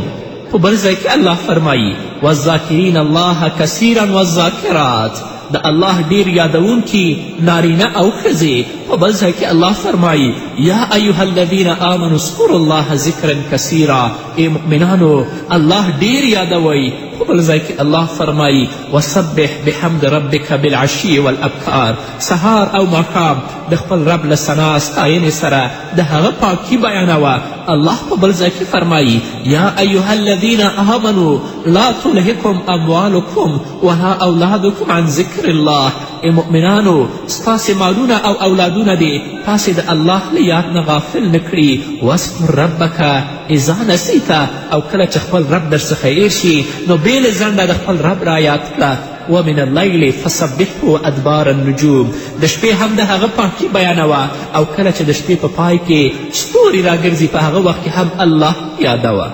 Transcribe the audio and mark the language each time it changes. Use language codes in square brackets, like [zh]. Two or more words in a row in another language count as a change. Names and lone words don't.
[ps] په بل ځای کې الله فرمایي [ar] والذاکرین الله کثیرا والذاکرات، [ps] د الله ډیر یادونکي نارینه او ښځې. په بل ځای کې الله فرمایي [ar] یا ایها الذین آمنوا اذکروا الله ذکرا کثیرا، [ps] ای مؤمنانو الله ډیر یادوئ. په بل ځای کې الله فرمایي [ar] وسبح بحمد ربک بالعشي والابکار، [ps] سهار او ماښام د خپل رب له ثنا ستاینې سره د هغه پاکي بیانوه. الله په بل ځای کې فرمایي [ar] یا ایها الذین آمنوا لا تلهکم اموالکم ولا اولادکم عن ذکر الله، [ps] ای مؤمنانو ستاسې مالونه او اولادونه دې تاسې د الله له یاد نه غافل نه کړي. [ar] واذکر ربک اذا نسیته، [ps] او کله چې خپل رب در څخه هیر شي نو بېلې ځنډه د خپل رب را یاد کړه. [ar] ومن اللیل فسبحه ادبار النجوم، [ps] د شپې هم د هغه پاکي بیانوه او کله چې د شپې په پای کې ستوري راګرځي په هغه وخت کې هم الله یادوه.